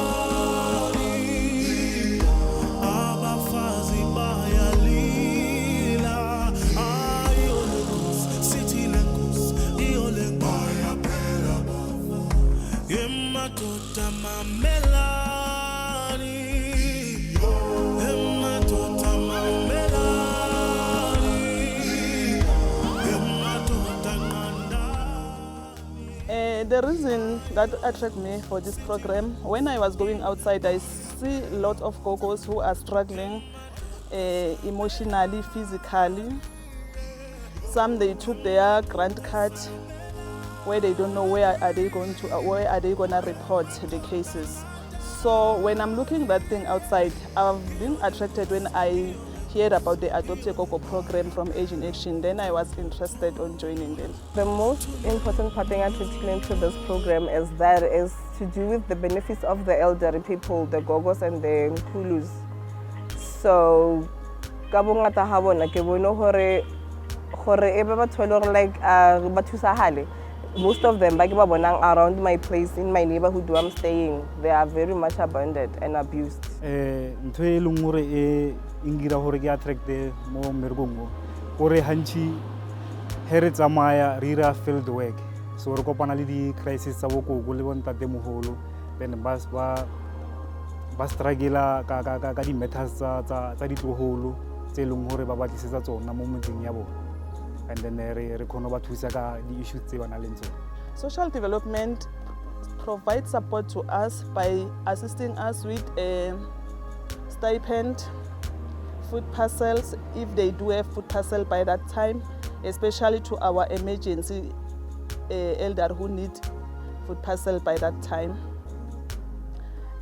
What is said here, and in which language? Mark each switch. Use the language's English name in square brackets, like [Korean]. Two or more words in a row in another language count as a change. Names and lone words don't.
[Zulu] Emadoda mamelani emadoda mamelani emadoda nandani. [English] The reason that attracted me for this program, when I was going outside, I see a lot of gogos who are struggling emotionally, physically. Some they took their grant card where they don't know where are they going to report the cases. So when I'm looking at that thing outside, I've been attracted when I heard about the Adopt a GOGO program from Asian Action. Then I was interested on joining them. The most important part that attracted me to this program is to do with the benefits of the elderly people, the GOGOs and the MKHULUs. So, [Southern Sotho] kabongata habona ke bono hore ebe batho like bathusa [English] most of them around my place in my neighborhood where I'm staying, they are very much abandoned and abused. [Southern Sotho] Ntho e leng hore ingira hore ke attracte mo mergongo hore hantshi he re tsamaya re ira [English] field work [Southern Sotho] so re kopana le di crisis tsa bogogo le bontate moholo then ba struggle ka di matters tsa ditloholo tse leng hore ba batlisetsa tsona mo motseng ya bona [English] and then [Southern Sotho] re khona ba thusa ka di issues tse bana le tsona. [English] Social development provides support to us by assisting us with a stipend, food parcels if they do have food parcel by that time, especially to our emergency elder who need food parcel by that time.